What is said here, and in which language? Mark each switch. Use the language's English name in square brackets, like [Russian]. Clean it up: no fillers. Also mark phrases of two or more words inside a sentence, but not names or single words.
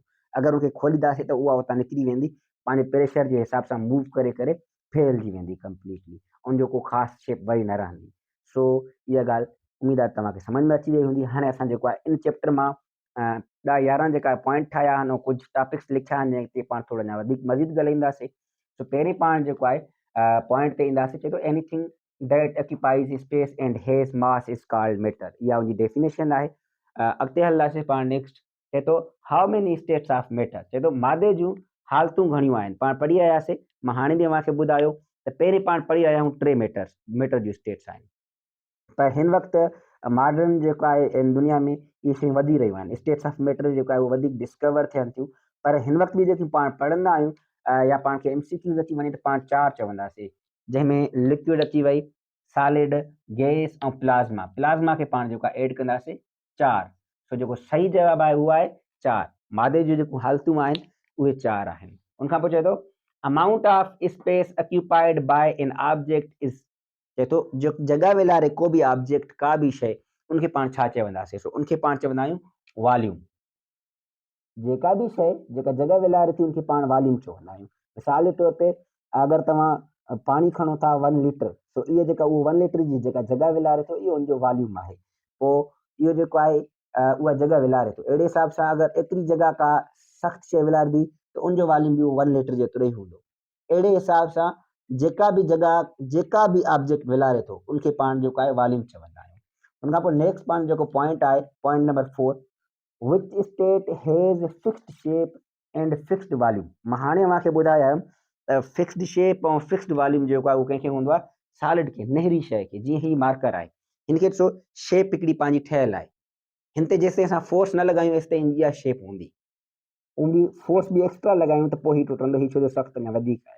[Sindhi] अगरि उनखे खोलींदासीं त उहा उतां निकिरी वेंदी, पंहिंजे प्रेशर जे हिसाब सां मूव करे करे फैलिजी वेंदी कंप्लीटली, उनजो को ख़ासि शेप वरी न रहंदी। सो इहा ॻाल्हि उमेद आहे तव्हांखे सम्झ में अची वई हूंदी। हाणे असां जेको आहे इन चैप्टर मां 10-11 जेका पॉइंट ठाहिया आहिनि, ऐं कुझु टॉपिक्स लिखिया आहिनि जंहिं ते पाण थोरो अञा वधीक मज़ीद ॻाल्हाईंदासीं। सो पहिरीं पाण जेको आहे पॉइंट ते ईंदासीं, चए थो [English] anything that occupies space and has mass is called matter. [Sindhi] इहा उनजी डेफिनेशन आहे। अॻिते हलंदासीं पाण नेक्स्ट, चए थो [English] how many states of matter. [Sindhi] चए थो मादे जूं हालतूं घणियूं आहिनि। पाण पढ़ी आयासीं, मां हाणे बि तव्हांखे ॿुधायो त पहिरीं पाण पढ़ी आया आहियूं 3 मैटर जूं स्टेट्स आहिनि, पर हिन वक़्तु मॉडर्न जेको आहे इन दुनिया में इहे शयूं वधी रहियूं आहिनि। [English] states of matter [Sindhi] जेको आहे उहो वधीक डिस्कवर थियनि थियूं, पर हिन वक़्तु बि जेकी पाण पढ़ंदा आहियूं या पाण खे MCQs अची वञे त पाण 4 चवंदासीं, जंहिंमें लिक्विड अची वई, सॉलिड, गैस ऐं प्लाज़्मा। प्लाज़्मा खे पाण जेको आहे एड कंदासीं 4। सो जेको सही जवाबु आहे उहो आहे 4। मादे जूं जेको हालतूं आहिनि उहे 4 आहिनि। उनखां पोइ चए थो [English] amount of space occupied by an object is. [Sindhi] चए थो जो जॻह वेलारे को बि ऑब्जेक्ट, का बि शइ, उनखे पाण छा चवंदासीं? सो उनखे पाण चवंदा आहियूं वॉल्यूम। जेका बि शइ जेका जॻह वेलारे थी उनखे पाण वॉल्यूम चवंदा आहियूं। मिसाल जे तौर ते अगरि तव्हां पाणी खणो था 1 लीटर, सो इहा जेका उहो 1 लीटर जी जेका जॻह वेलारे थो, इहो उनजो वॉल्यूम आहे। पोइ इहो जेको आहे उहा जॻह वेलारे थो। अहिड़े हिसाब सां अगरि एतिरी जॻह का सख़्तु शइ वेलारंदी त उनजो वॉल्यूम बि 1 लीटर जेतिरो ई हूंदो। अहिड़े हिसाब सां जेका बि जॻह, जेका बि ऑब्जेक्ट वेलारे थो, उनखे पाण जेको आहे वॉल्यूम चवंदा आहियूं। उनखां पोइ नेक्स्ट पाण जेको पॉइंट आहे, [English] point number 4, which state has fixed shape and fixed volume. [Sindhi] मां हाणे तव्हांखे ॿुधायमि त [English] fixed shape [Sindhi] ऐं [English] fixed volume [Sindhi] जेको आहे उहो कंहिंखे हूंदो आहे? सॉलिड खे, नेहरी शइ खे। जीअं ही मार्कर आहे, हिनखे ॾिसो शेप हिकिड़ी पंहिंजी ठहियल आहे, हिन ते जेसिताईं असां फोर्स न लॻायूं तेसिताईं इहा शेप हूंदी, उन बि फोर्स बि एक्स्ट्रा लॻायूं त पोइ ही टुटंदो, ही छो जो सख़्तु अञा वधीक आहे।